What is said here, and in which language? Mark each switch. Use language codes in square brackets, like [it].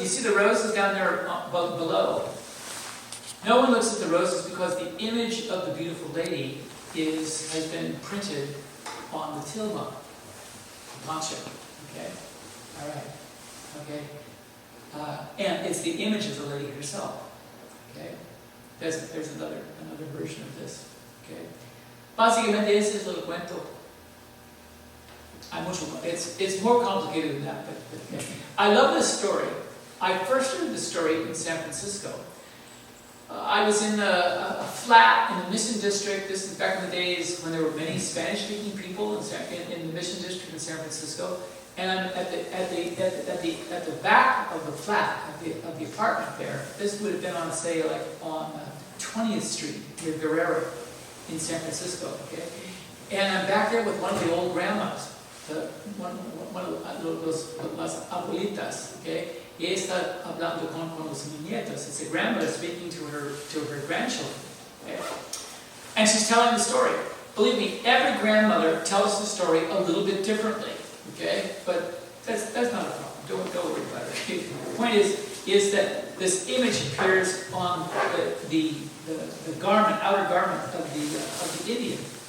[en] You see the roses down there below. No one looks at the roses because the image of the beautiful lady has been printed on the tilma, the poncho. Okay. All right. Okay. And it's the image of the lady herself. Okay. There's another version of this. Okay. [es] Básicamente ese es el cuento. [en] It's more complicated than that, but okay. I love this story. I first heard this story in San Francisco. I was in a flat in the Mission District. This is back in the days when there were many Spanish-speaking people in the Mission District in San Francisco. And I'm at the back of the flat of the apartment there. This would have been on, say, like on 20th Street near Guerrero in San Francisco. Okay, and I'm back there with one of the old grandmas, one of [es] las abuelitas. Okay, y está hablando con los nietos. [en] It's a grandmother speaking to her grandchildren. Okay, and she's telling the story. Believe me, every grandmother tells the story a little bit differently. Okay, but that's not a problem. Don't worry about it. The point is that this image appears on the garment, outer garment of the Indian.